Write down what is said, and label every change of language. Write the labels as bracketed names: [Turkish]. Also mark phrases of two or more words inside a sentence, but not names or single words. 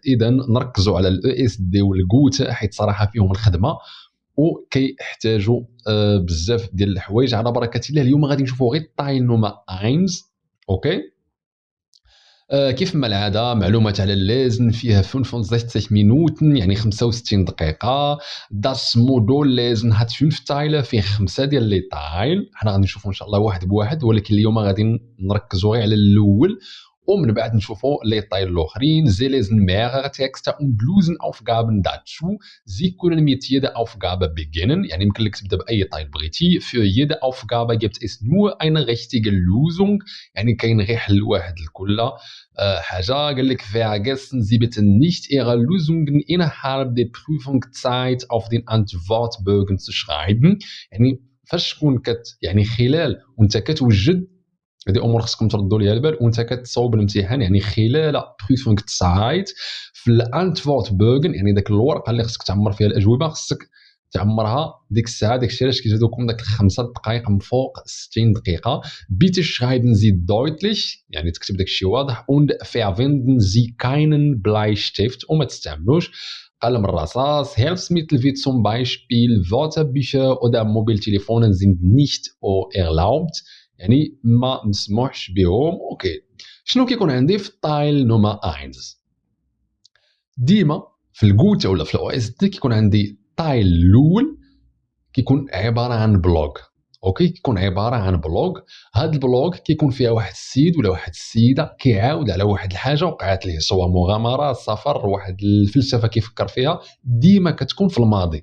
[Arabic] اذا نركزوا على الاو اس دي والغوته حيت صراحه فيهم الخدمه وكيحتاجوا بزاف ديال الحوايج. على بركه الله اليوم غادي نشوفوا غير [German] Teil Nummer eins. [Arabic] اوكي، كيف ما العاده معلومات على اللازم فيها 65 Minuten يعني 65 دقيقه. [German] Das Modul lesen hat 5 Teile، [Arabic] فيه 5 ديال لي تايل. حنا غادي نشوفوا ان شاء الله واحد بواحد، ولكن اليوم غادي نركزوا غير على الاول ومن بعد نشوفوا لي طايل الاخرين. [German] Sie lesen mehrere Texte und lösen Aufgaben dazu. Sie können mit jeder Aufgabe beginnen. [Arabic] يعني يمكن لك تبدا باي طايل بغيتي. [German] Für jede Aufgabe gibt es nur eine richtige Lösung، [Arabic] يعني كاين غير حل واحد لكل حاجه. قال لك [German] vergessen Sie bitte nicht Ihre Lösungen innerhalb der Prüfungszeit auf den Antwortbögen zu schreiben. [Arabic] يعني فاش تكون يعني خلال وانت كتوجد، هذه امور خصكم تردوا ليها البال وانت كتصوب الامتحان، يعني خلال Prüfungszeit في الانتفورتبوغن، يعني داك الورقه اللي خصك تعمر فيها الاجوبه خصك تعمرها ديك الساعه. داك الشيء علاش كيزيدوكم داك 5 دقائق من فوق 60 دقيقه. [German] bitte schreiben Sie deutlich، [Arabic] يعني تكتب داك الشيء واضح. [German] und verwenden Sie keinen Bleistift، [Arabic] وما تستعملوش قلم الرصاص. [German] Hilfsmittel wie zum Beispiel Wörterbücher oder Mobiltelefonen sind nicht erlaubt، [Arabic] يعني ما مسموحش بهم. اوكي، شنو كيكون عندي في [German] Teil Nummer [Arabic] 1؟ ديما في الغوتا ولا في الاو اس دي كيكون عندي الطايل الاول كيكون عباره عن بلوغ. اوكي، كيكون عباره عن بلوغ. هاد البلوغ كيكون فيها واحد السيد ولا واحد السيده كيعاود على واحد الحاجه وقعت ليه، سواء مغامره، سفر، واحد الفلسفه كيفكر فيها، ديما كتكون في الماضي.